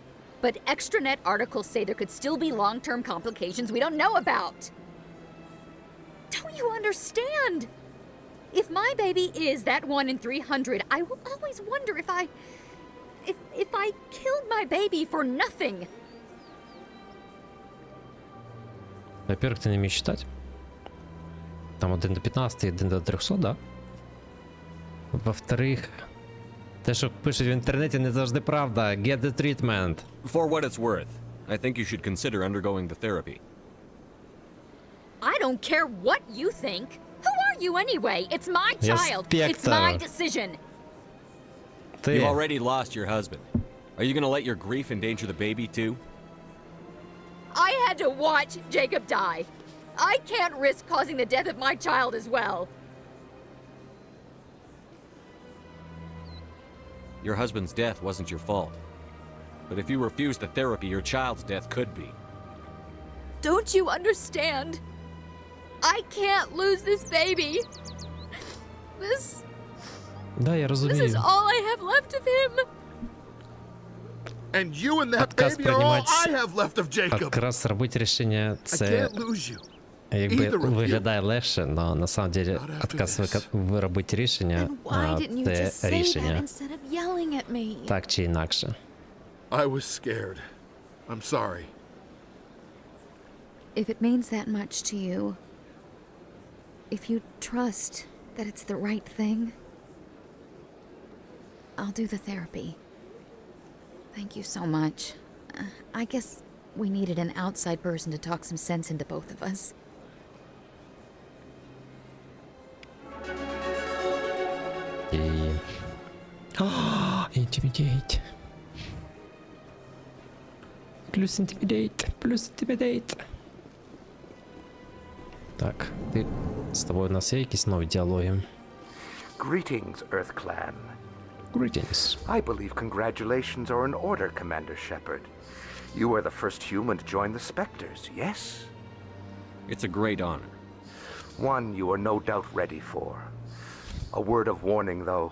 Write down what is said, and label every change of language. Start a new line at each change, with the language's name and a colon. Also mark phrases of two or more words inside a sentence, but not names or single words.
English: But extranet articles say there could still be long-term complications we don't know about. Don't you understand? If my baby is that 1 in 300, I will always wonder if I killed my baby for nothing.
Russian: Во-первых, ты не умеешь считать. Там 1 до 15, 1 до 300, да? Во-вторых,
Ukrainian: те, що пишуть в інтернеті, не завжди правда.
English: Get the treatment. For what it's worth, I think you should consider undergoing the therapy. I don't care what you think. Who are you anyway? It's my child. It's my decision. You've already lost your husband. Are you gonna let your grief endanger the baby too? I had to watch Jacob die. I can't risk causing the death of my child as well. Your husband's death wasn't your fault. But if you refuse the therapy, your child's death could be. Don't you understand? I can't lose this baby.
Ukrainian: Да, я розумію.
English: This is all I have left of him. And you and that baby are all I have left of Jacob.
Ukrainian: Якраз робити рішення це якби виглядає легше,
Russian: но на самом деле отказ
Ukrainian: виробити рішення це рішення. Так чи інакше.
English: I was scared. I'm sorry. If it means that much to you, if you trust that it's the right thing. I'll do the therapy. Thank you so much. I guess we needed an outside person to talk some sense into both of us. Intimidate.
Ukrainian: Плюс intimidate. Плюс intimidate. Так, з тобою у нас є якісь нові діалоги?
English: Greetings, Earth Clan. Greetings. I believe congratulations are in order, Commander Shepard. You are the first human to join the Spectres, yes? It's a great honor. One you are no doubt ready for. A word of warning, though.